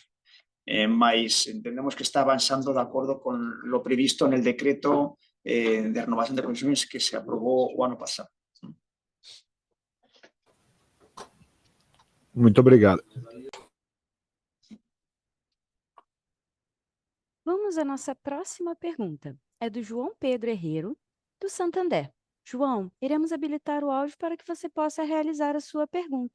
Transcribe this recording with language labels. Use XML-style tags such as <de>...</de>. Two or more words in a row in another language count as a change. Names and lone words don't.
<es>Mas entendemos que está avanzando</es> <pt>de acordo</pt> <es>con lo previsto en el decreto de renovación de concesiones que se aprobó o ano pasado.</es> <pt>Muito obrigado. Vamos à nossa próxima pergunta. É do João Pedro Herrero, do Santander. João, iremos habilitar o áudio para que você possa realizar a sua pergunta.</pt>